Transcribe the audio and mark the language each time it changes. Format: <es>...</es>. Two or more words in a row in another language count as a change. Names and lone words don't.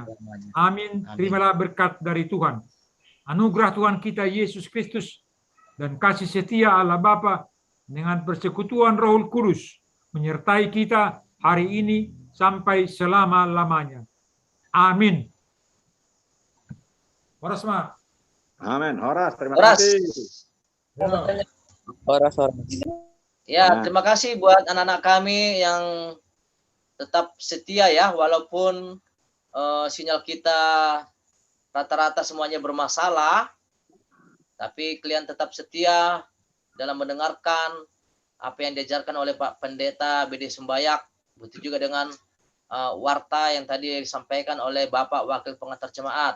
<id>Amin. Terimalah berkat dari Tuhan. Anugerah Tuhan kita Yesus Kristus dan kasih setia Allah Bapa dengan persekutuan Roh Kudus menyertai kita hari ini sampai selama-lamanya. Amin. Horas, Ma. Amin. Horas, terima Horas. kasih. Horas. Ya, terima kasih buat anak-anak kami yang tetap setia ya, walaupun sinyal kita rata-rata semuanya bermasalah, tapi kalian tetap setia dalam mendengarkan apa yang diajarkan oleh Pak Pendeta BD Sembayak, begitu juga dengan warta yang tadi disampaikan oleh Bapak Wakil Pengantar Jemaat.</id>